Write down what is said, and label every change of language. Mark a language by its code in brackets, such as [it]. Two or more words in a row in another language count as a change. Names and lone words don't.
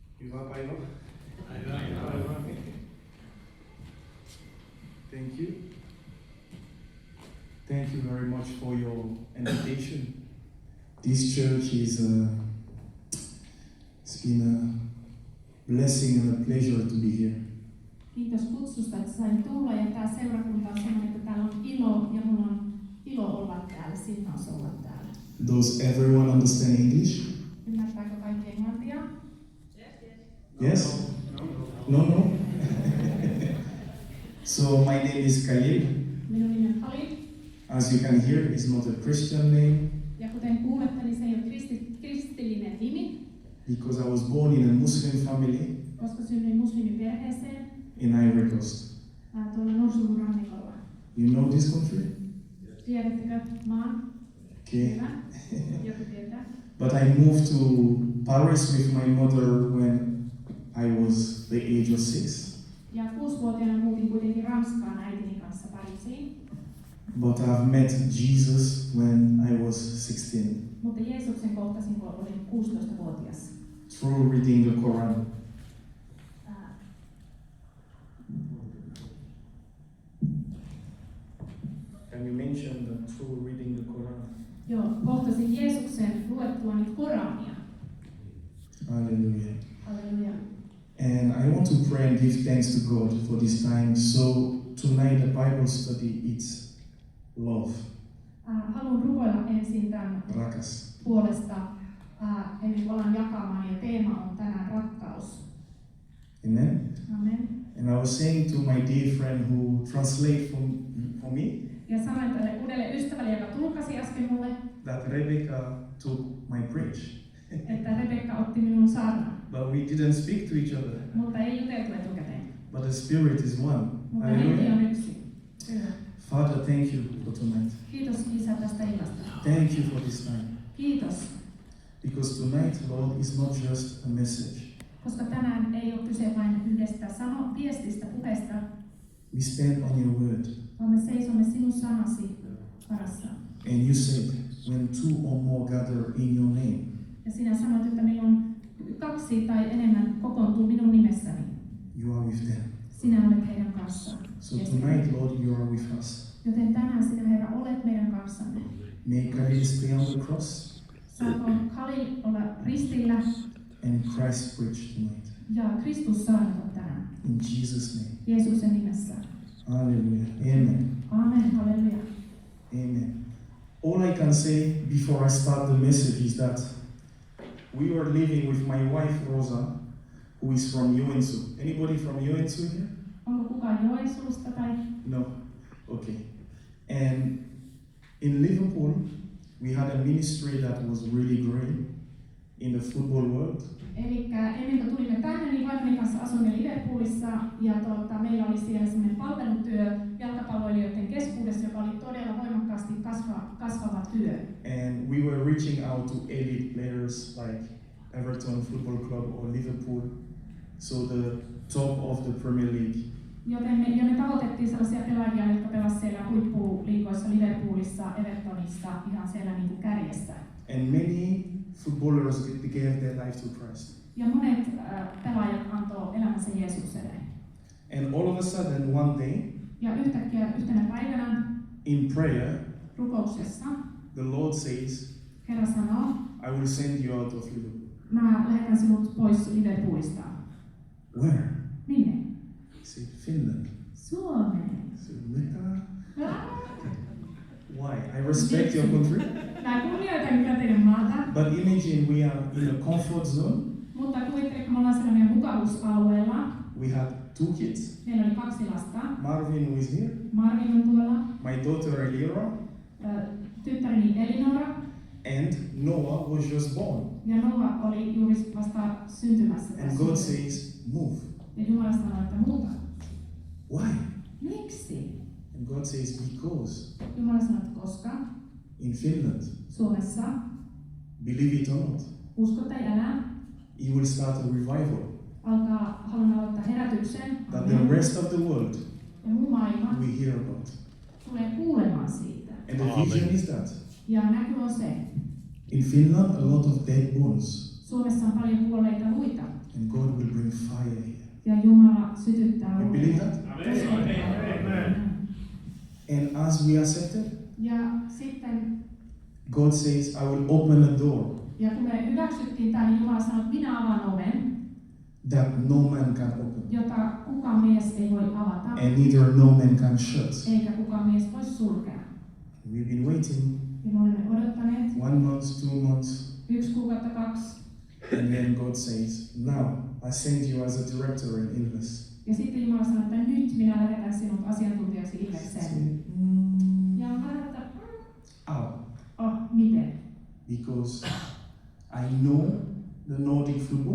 [fi] Hyvää päivää. Päivää. [en] Thank you. Thank you very much for your invitation. This church is it's been a blessing and a pleasure to be here. [fi] Kiitos kutsusta, että sain tulla, ja tämä seurakunta on sellainen, että täällä on ilo, ja mulla on ilo olla täällä, siunaus olla täällä. [en] Does everyone understand English? [fi] Ymmärtääkö kaikki englantia? [en] Yes? No. So my name is Khalil. [fi] Minun nimi on Khalil. [en] As you can hear, it's not a Christian name. [fi] Ja kuten kuulette, niin se ei ole kristillinen nimi, [en] Because I was born in a Muslim family [fi] koska synnyin muslimiperheeseen [en] in Ivory Coast. [fi] tuolla Norsulun rannikolla. [en] You know this country? [fi] Tiedättekö maan? [en] Okay. [fi] Hyvä. Joku tietää. [en] But I moved to Paris with my mother when I was the age of 6. [fi] Ja 6-vuotiaana muutin kuitenkin Ranskaan äitini kanssa Pariisiin. [en] But I've met Jesus when I was 16 [fi] Mutta Jeesuksen kohtasin, kun olin 16-vuotias. [en] through reading the Quran. Can you mention that through reading the Quran? [fi] Joo, kohtasin Jeesuksen luettuani Korania. [en] Hallelujah. [fi] Halleluja. [en] And I want to pray and give thanks to God for this time. So tonight the Bible study it's love. [fi] Haluan rukoilla ensin tämän Rakas. puolesta, ennen kuin alan jakamaan, ja teema on tänään rakkaus. Amen. Amen. [en] And I was saying to my dear friend who translate for me [fi] Ja sanoin tälle uudelle ystävälle, joka tulkasi äsken mulle, [en] that Rebecca took my preach. [fi] että Rebekka otti minun saarnan. [en] But we didn't speak to each other. [fi] Mutta ei juteltu etukäteen. [en] But the Spirit is one. [fi] Mutta henki [en] Hallelujah. [fi] on yksi. Hyvä. [en] Father, thank you for tonight. [fi] Kiitos Isä tästä illasta. [en] Thank you for this time. [fi] Kiitos. [en] Because tonight, Lord, is not just a message. [fi] Koska tänään ei ole kyse vain yhdestä viestistä, puheesta, [en] We stand on your word. [fi] vaan me seisomme sinun sanasi varassa. [en] And you said, when two or more gather in your name, [fi] Ja sinä sanoit, että milloin 2 tai enemmän kokoontuu minun nimessäni. [en] you are with them. [fi] Sinä olet heidän kanssaan. [en] So tonight, Lord, you are with us. [fi] Joten tänään sinä, Herra, olet meidän kanssamme. [en] May Khalil stay on the cross [fi] Saako Khalil olla ristillä [en] and Christ preach tonight. [fi] ja Kristus saarnata tänään. [en] In Jesus' name. [fi] Jeesuksen nimessä. [en] Hallelujah. Amen. [fi] Amen. Halleluja. Amen. [en] All I can say before I start the message is that we were living with my wife Rosa, who is from Joensuu. Anybody from Joensuu here? [fi] Onko kukaan Joensuusta tai? [en] No. Okay. And in Liverpool, we had a ministry that was really great in the football world. [fi] Eli ennen kuin tulimme tänne, niin vaimoni kanssa asuimme Liverpoolissa, ja meillä oli siellä sellainen palvelutyö jalkapalloilijoiden keskuudessa, joka oli todella voimakkaasti kasvava työ. [en] And we were reaching out to elite players like Everton Football Club or Liverpool, so the top of the Premier League. [fi] Joten me tavoitettiin sellaisia pelaajia, jotka pelasivat siellä huippuliigoissa Liverpoolissa, Evertonissa, ihan siellä niin kuin kärjessä. [en] And many footballers gave their life to Christ. [fi] Ja monet pelaajat antoi elämänsä Jeesukselle. [en] And all of a sudden, one day, [fi] Ja yhtäkkiä yhtenä päivänä [en] in prayer, [fi] rukouksessa [en] the Lord says, [fi] Herra sanoo, [en] I will send you out of Liverpool. [fi] mä lähetän sinut pois Liverpoolista. [en] Where? [fi] Minne? [en] He said, Finland. [fi] Suomeen. [en] I said, Meta? Why? I respect your country. [fi] Mä kunnioitan kyllä teidän maata, [en] But imagine we are in a comfort zone. [fi] mutta kuvittele, kun me ollaan siellä meidän mukavuusalueella. [en] We had 2 kids. [fi] Meillä oli 2 lasta. [en] Marvin, who is here. [fi] Marvin on tuolla, [en] My daughter Elira. [fi] tyttäreni Elinora, [en] And Noah was just born. [fi] ja Noah oli juuri vasta syntymässä. [en] And God says, move. [fi] Ja Jumala sanoi, että muuta. [en] Why? [fi] Miksi? [en] And God says, because [fi] Jumala sanoi, että koska [en] in Finland, [fi] Suomessa, [en] believe it or not, [fi] usko tai älä, [en] He will start a revival [fi] haluan aloittaa herätyksen, [en] that the rest of the world [fi] ja muu maailma [en] will hear about. [fi] tulee kuulemaan siitä. [en] And the vision is that [fi] Ja näky on se, [en] in Finland, a lot of dead bones [fi] Suomessa on paljon kuolleita luita. [en] and God will bring fire here. [fi] Ja Jumala sytyttää [en] You believe that? Amen. And as we accept it, [fi] Ja sitten, [en] God says, I will open a door [fi] ja kun me hyväksyttiin tämä, niin Jumala sanoi, että minä avaan oven, [en] that no man can open, [fi] jota kukaan mies ei voi avata, [en] and neither no man can shut. [fi] eikä kukaan mies voi sulkea. [en] We've been waiting [fi] Ja me olemme odottaneet [en] 1 month, 2 months, [fi] 1 kuukautta, 2. [en] and then God says, now I send you as a director in Ilves. [fi] Ja sitten Jumala sanoi, että nyt minä lähetän sinut asiantuntijaksi Ilvekseen. Ja mä ajattelin, miten? [en] Because I know the Nordic football,